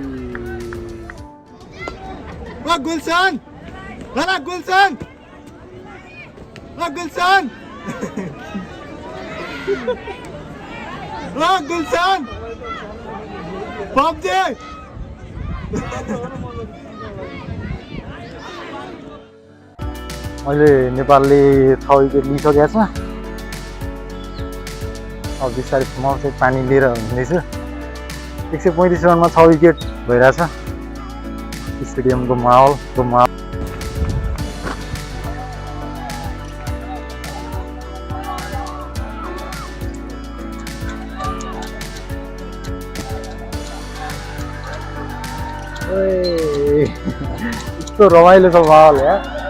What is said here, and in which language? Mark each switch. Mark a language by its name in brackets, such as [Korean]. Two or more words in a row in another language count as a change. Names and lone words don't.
[Hindi] ओ गुलशन लाला गुलशन ओ गुलशन ओ गुलशन [Nepali] पब्जे अहिले नेपालले 6 विकेट लिइसकेको छ अब बिस्तारै म चाहिँ पानी लिएर हुँदैछु 135 रनमा 6 विकेट भइरहेछ स्टेडियमको माहौलको यस्तो रमाइलो छ माहौल यार